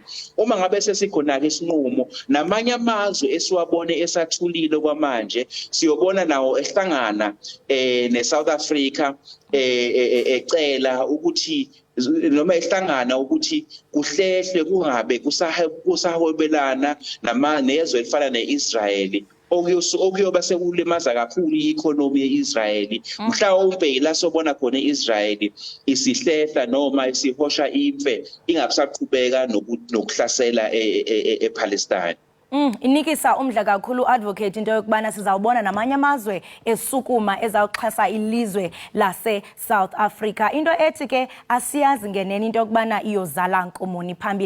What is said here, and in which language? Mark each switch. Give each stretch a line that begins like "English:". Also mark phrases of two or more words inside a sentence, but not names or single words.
Zulu: Uma ngabe sesikhona ke isinqumo namanye amazwe esiwabone esathulile kwamanje siyobona nawo ehlangana neSouth Africa ecela ukuthi noma ehlangana ukuthi kuhlehle kungabe kusahwebelana nezwe elifana neIsrael okuyoba sekulimaza kakhulu i-economy ye-Israel. Mhlawumbe la sobona khona iIsrael isihlehla noma isihosha imfe ingabisaqhubeka nokuhlasela ePalestine.
Xhosa: Inikisa umdla kakhulu advocate into yokubana sizawubona namanye amazwe esukuma ezawuxhasa ilizwe lase South Africa. Into ethi ke asiyazi ngenene into yokubana iyozala nkomoni phambili.